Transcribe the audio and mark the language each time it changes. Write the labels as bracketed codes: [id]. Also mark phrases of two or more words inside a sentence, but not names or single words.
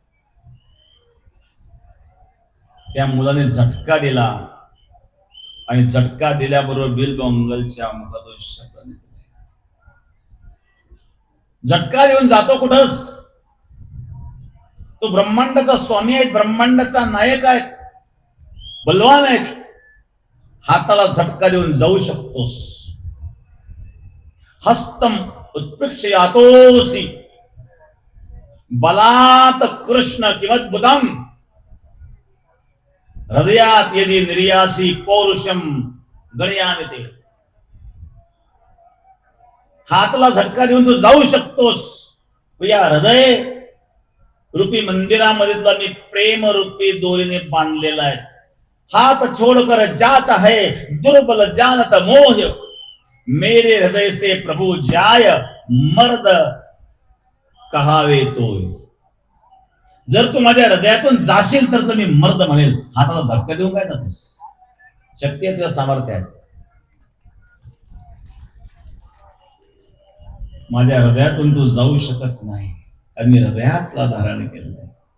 [mr] त्या मुलाने झटका दिला आणि झटका दिल्याबरोबर बिल्बमंगलच्या मुखातून शब्द निघाले. झटका देऊन जातो कुठंच? तो ब्रह्मांडाचा स्वामी आहे, ब्रह्मांडाचा नायक आहे, बलवान आहे. हाताला झटका देऊन जाऊ शकतोस. [sa] हस्तम उत्प्रेक्षयातोसी बलात कृष्ण किमद्भुतम हृदयात यदि निर्यासी पौरुषम गणयामिते. [mr] हाताला झटका देऊन तू जाऊ शकतोस. या हृदय रूपी मंदिरामध्ये तुला मी प्रेम रूपी दोरीने बांधलेला आहे. [hi] हाथ छोड़कर जात है दुर्बल जानत मोह, मेरे हृदय से प्रभु जाय मर्द कहावे तो. [mr] जर तू माझ्या हृदयातून जाशील तर मी मर्द म्हणेल. हाताला झटका देऊन काय जातोस? शक्ती आहे, तुझं सामर्थ्य आहे. माझ्या हृदयातून तू जाऊ शकत नाही आणि मी हृदयातला धारण केलेला आहे.